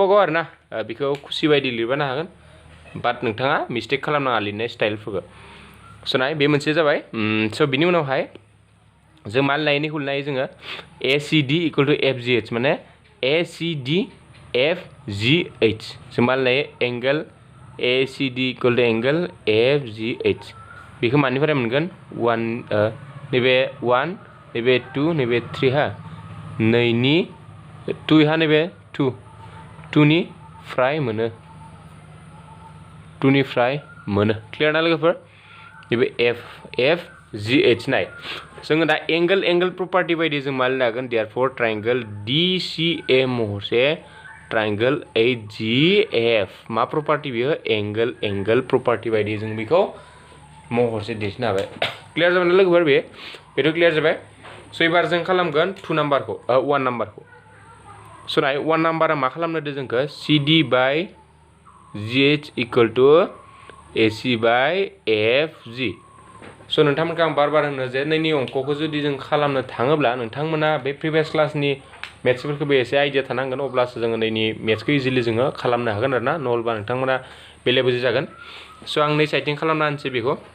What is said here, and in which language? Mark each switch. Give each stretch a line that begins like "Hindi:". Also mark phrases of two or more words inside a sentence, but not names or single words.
Bodo: गाव आरोना बेखौ खुसि बायदि लिरबानो हागोन बाट नोंथाङा मिस्टेक खालामनाङा लिरनाय स्टाइलफोरखौ स' नाय बे मोनसे जाबाय स' बिनि उनावहाय जों मा लिरनो हायो जोङो ACD
English: equal to
Bodo: FGH माने ACD FGH जों मा लिरनो हायो
English: angle ACD equal to angle FGH
Bodo: बेखौ मानिफ्राय मोनगोन 1 नैबे 1 नैबे 2 नैबे 3 हा नैनि 2 हा नैबे 2 निफ्राय मोनो क्लियार ना लोगोफोर नैबे FGH नाय जोङो दा
English: angle property
Bodo: बायदि जों मा लिरनो हागोन
English: therefore triangle DCA
Bodo: महरसे ट्रायंगल HGF मा प्रपार्टि बियो
English: angle property
Bodo: बायदि जों बेखौ महरसे दिन्थिनो हाबाय क्लियार जाबाय ना लोगोफोर बेथ' क्लियार जाबाय स' एबार जों खालामगोन 1 नाम्बारखौ स' नाय 1 नाम्बारा मा खालामनो होदो जोंखौ CD बाय GH
English: equal to
Bodo: AC बाय FG स' नोंथांमोनखौ आं बार होनो जे नैनि अंकखौ जुदि जों खालामनो थाङोब्ला नोंथांमोना बे प्रिभियास क्लासनि मेथ्सफोरखौबो एसे आइडिया थानांगोन अब्लासो जोङो नैनि मेथ्सखौ इजिलि जोङो खालामनो हागोन आरोना नङाब्ला नोंथांमोना बेले बेजे जागोन स' आं नै साइडथिं खालामना होनोसै बेखौ